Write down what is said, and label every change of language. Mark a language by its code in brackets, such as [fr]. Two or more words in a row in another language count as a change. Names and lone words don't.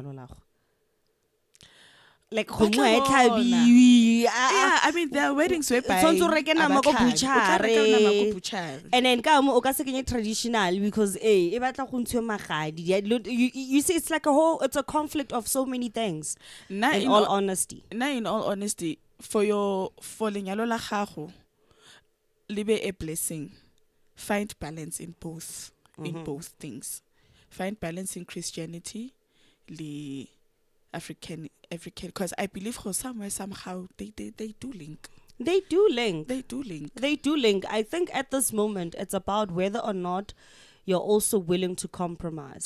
[en] yeah, I mean there are weddings whereby and then traditional because you see it's like it's a conflict of so many things. In all honesty, [nso] for lenyalo la gago libe [en] a blessing. Find balance in both things. Find balance in Christianity, the African, because I believe somewhere somehow they do link. They do link. I think at this moment it's about whether or not you're also willing to compromise.